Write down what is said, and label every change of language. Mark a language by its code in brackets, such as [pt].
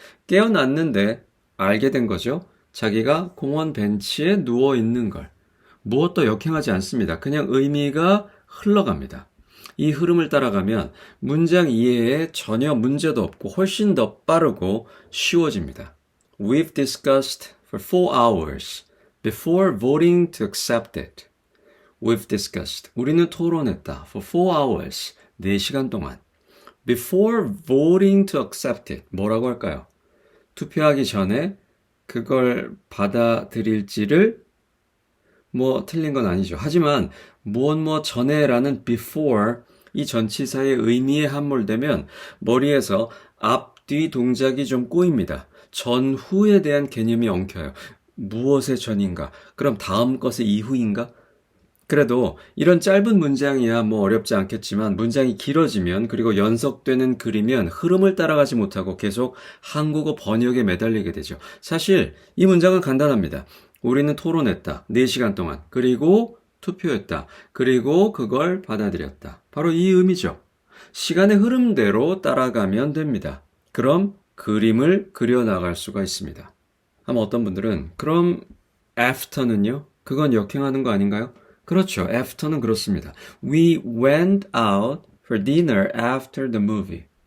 [ko] 깨어났는데 알게 된 거죠. 자기가 공원 벤치에 누워있는 걸. 무엇도 역행하지 않습니다. 그냥 의미가 흘러갑니다. 이 흐름을 따라가면 문장 이해에 전혀 문제도 없고 훨씬 더 빠르고 쉬워집니다. [en] We've discussed for 4 hours before voting to accept it. We've discussed. [ko] 우리는 토론했다. [en] For 4 hours. [ko] 4시간 동안. [en] Before voting to accept it. [ko] 뭐라고 할까요? 투표하기 전에 그걸 받아들일지를 틀린 건 아니죠. 하지만 무엇 전에라는 before 이 전치사의 의미에 함몰되면 머리에서 앞, 뒤 동작이 좀 꼬입니다. 전후에 대한 개념이 엉켜요. 무엇의 전인가? 그럼 다음 것의 이후인가? 그래도 이런 짧은 문장이야 어렵지 않겠지만 문장이 길어지면 그리고 연속되는 글이면 흐름을 따라가지 못하고 계속 한국어 번역에 매달리게 되죠. 사실 이 문장은 간단합니다. 우리는 토론했다. 4시간 동안. 그리고 투표했다. 그리고 그걸 받아들였다. 바로 이 의미죠. 시간의 흐름대로 따라가면 됩니다. 그럼 그림을 그려나갈 수가 있습니다. 아마 어떤 분들은 그럼 after는요? 그건 역행하는 거 아닌가요? 그렇죠. after는 그렇습니다. [en] We went out for dinner after the movie.